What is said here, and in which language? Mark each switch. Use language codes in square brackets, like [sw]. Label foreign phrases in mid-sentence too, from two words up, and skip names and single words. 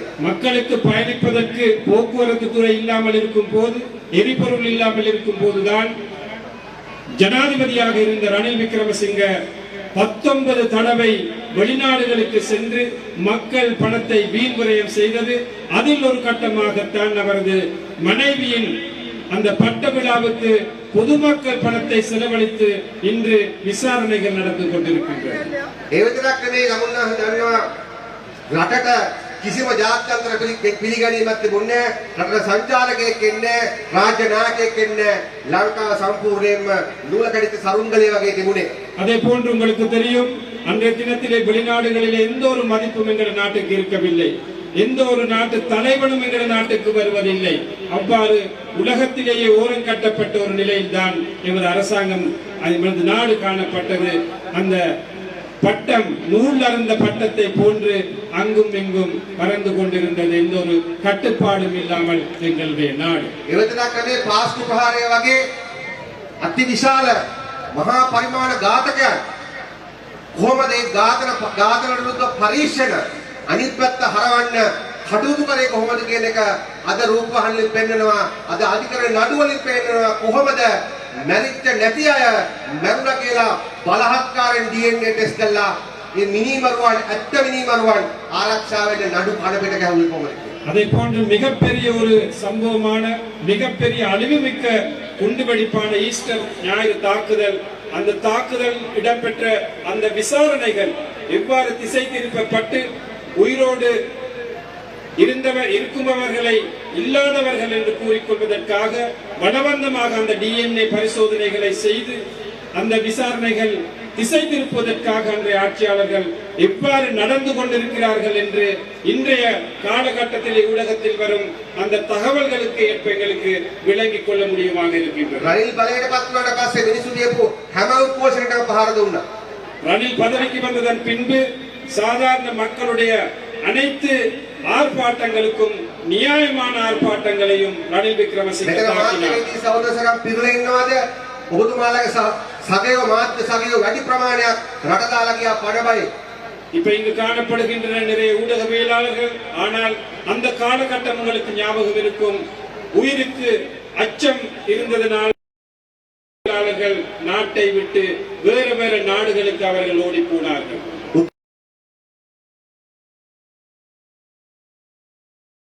[ta] மக்களுக்கு பயணிப்பதற்கு போக்குவரத்து துறை இல்லாமல் இருக்கும் போது, எரிபொருள் இல்லாமல் இருக்கும் போதுதான் ஜனாதிபதியாக இருந்த ரணில் விக்ரமசிங்க 19 தடவை வெளிநாடுகளுக்கு சென்று மக்கள் பணத்தை வீண்விரயம் செய்தது. அதில் ஒரு கட்டமாகத்தான் அவரது மனைவியின் அந்த பட்ட விழாவுக்கு பொதுமக்கள் பணத்தை செலவழித்து இன்று விசாரணைகள் நடந்து கொண்டிருக்கின்றன. [si] ඒ විතරක් නෙමෙයි, ගමුන්නා දන්නවා රටට කිසිම ජාත්‍යන්තර පිළිගැනීමක් තිබුණේ නැහැ. රටට සංචාරකයෙක් එන්නේ නැහැ, රාජ්‍ය නායකයෙක් එන්නේ නැහැ. ලංකාව සම්පූර්ණයෙන්ම නූලකඩිත සරුංගලේ වගේ තිබුණේ. [ta] அதே போன்று உங்களுக்கு தெரியும், அன்றைய தினத்திலே வெளிநாடுகளிலே எந்த ஒரு மதிப்பும் எங்கள் நாட்டுக்கு இருக்கவில்லை. எந்த ஒரு நாட்டு தலைவனும் எங்கள் நாட்டுக்கு வருவதில்லை. அவ்வாறு உலகத்திலேயே ஓரம் கட்டப்பட்ட ஒரு நிலையில்தான் எமது அரசாங்கம், எமது நாடு காணப்பட்டது. அந்த பட்டம் நூல் அறந்த பட்டத்தை போன்று அங்கும் இங்கும் பறந்து கொண்டிருந்தது. எந்த ஒரு கட்டுப்பாடும் இல்லாமல் எங்களுடைய நாடு. [si] එවතනකනේ පාස්කු ප්‍රහාරය වගේ අතිවිශාල මහා පරිමාණ ඝාතකයන් කොහොමද ඒ ඝාතන විරුද්ධ පරීක්ෂණ අනිත් පැත්ත හරවන්න කටයුතු කරේ කොහොමද කියන එක අද රූපවාහිනියෙන් පෙන්නනවා, අද අධිකරණ නඩුවලින් පෙන්නනවා. කොහොමද මැරිච්ච නැති අය මැරුණා කියලා බලහත්කාරයෙන් DNA ටෙස්ට් කළා මේ මිනිමරුවන් ඇත්ත මිනිමරුවන් ආරක්ෂා වෙන්න නඩු කඩ පිට ගැහුවේ කොහොමද? [ta] அதே போன்று மிகப்பெரிய ஒரு சம்பவமான, மிகப்பெரிய அழிவுமிக்க குண்டுவெடிப்பான ஈஸ்டர் ஞாயிறு தாக்குதல், அந்த தாக்குதல் இடம்பெற்ற அந்த விசாரணைகள் எவ்வாறு திசை திருப்பப்பட்டு உயிரோடு இருக்குபவர்களை இல்லாதவர்கள் என்று கூறிக்கொள்வதற்காக பலவந்தமாக அந்த DNA பரிசோதனைகளை செய்து அந்த விசாரணைகள் திசை திருப்புவதற்காக அன்றைய ஆட்சியாளர்கள் எவ்வாறு நடந்து கொண்டிருக்கிறார்கள் என்று இன்றைய காலகட்டத்திலே ஊடகத்தில் வரும் அந்த தகவல்களுக்கு ஏற்ப எங்களுக்கு விளங்கிக் கொள்ள முடியுமாக இருக்கின்றது. [si] ரணில் බලයට පත් වුණාට පස්සේ මිනිස්සු දීපු හැම උපෝෂණයකටම පහර දුන්නා. [ta] ரணில் பதவிக்கு வந்ததன் பின்பு சாதாரண மக்களுடைய அனைத்து ஆர்ப்பாட்டங்களுக்கும் நியாயமான ஆர்ப்பாட்டங்களையும் ரணில் விக்ரமசிங்க தாக்கினார். [si] සහෝදරසරම් පිරුලේ ඉන්නවාද? ඔබතුමාලගේ සගයෝ මාධ්‍ය සගයෝ වැඩි ප්‍රමාණයක් රට දාලා ගියා පඩබයි. [ta] இப்ப இங்கு காணப்படுகின்றன நிறைய ஊடகவியலாளர்கள். ஆனால் அந்த காலகட்டம் உங்களுக்கு ஞாபகம் இருக்கும், உயிருக்கு அச்சம் இருந்ததனால் நாட்டை விட்டு வேறு வேறு நாடுகளுக்கு அவர்கள் ஓடி போனார்கள்.